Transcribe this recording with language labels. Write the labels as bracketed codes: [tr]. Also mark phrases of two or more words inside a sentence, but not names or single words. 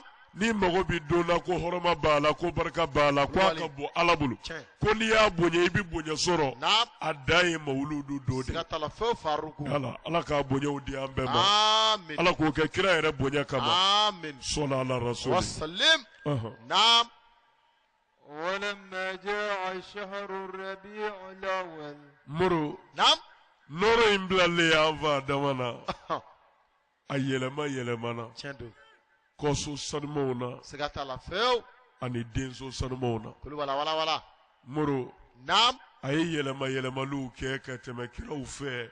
[bm] ni mago bɛ don na ko hɔrɔma b'a la ko barika b'a la ko a ka bon ala bolo Tiɲɛ. ko n'i y'a bonya i bɛ bonya sɔrɔ naam a dan ye mawuludu don de siga t'a la fewu faruku ala k'a bonyaw di an bɛɛ ma amin ala k'o kɛ kira yɛrɛ bonya kama amin [ar] صلى على wa rasuli salim [bm] Ɔhɔn. naam [ar] ولما جاء شهر الربيع الأول [bm] muru naam nɔrɔ in bilalen an fa dama na a yɛlɛmana tiɲɛ don kɔso sanumaw na siga t'a la fewu ani denso sanumaw na kulubali wala wala muru naam a ye yɛlɛmaliw kɛ ka tɛmɛ kiraw fɛ